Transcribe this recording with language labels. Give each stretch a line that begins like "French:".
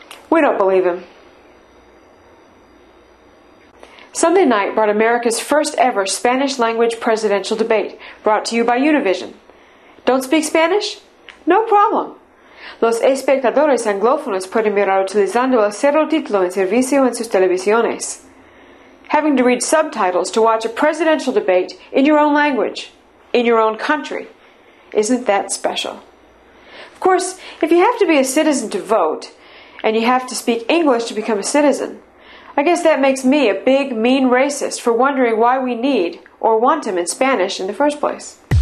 English: We don't believe him. Sunday night brought America's first ever Spanish-language presidential debate, brought to you by Univision. Don't speak Spanish? No problem.
Spanish: Los espectadores anglófonos pueden mirar utilizando el subtítulo en servicio en sus televisiones.
English: Having to read subtitles to watch a presidential debate in your own language, in your own country. Isn't that special? Of course, if you have to be a citizen to vote, and you have to speak English to become a citizen, I guess that makes me a big, mean racist for wondering why we need or want him in Spanish in the first place.